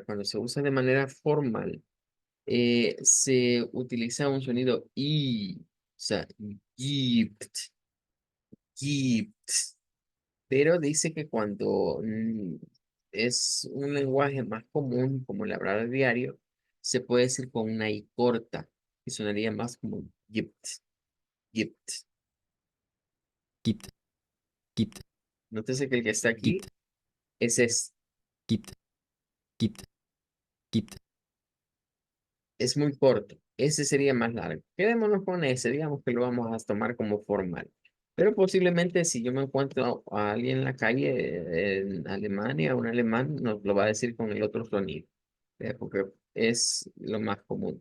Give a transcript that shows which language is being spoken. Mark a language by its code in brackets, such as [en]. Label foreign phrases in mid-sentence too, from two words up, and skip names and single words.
[es] cuando se usa de manera formal se utiliza un sonido I, o sea, [de] gibt, gibt, [es] pero dice que cuando es un lenguaje más común como el hablar diario, se puede decir con una I corta y sonaría más como [de] gibt, gibt. gibt, gibt, [es] Nótese que el que está aquí gibt, es este. [de] gibt, gibt, gibt, [es] Es muy corto. Ese sería más largo. Quedémonos con ese, digamos que lo vamos a tomar como formal. Pero posiblemente si yo me encuentro a alguien en la calle en Alemania, un alemán nos lo va a decir con el otro sonido, porque es lo más común.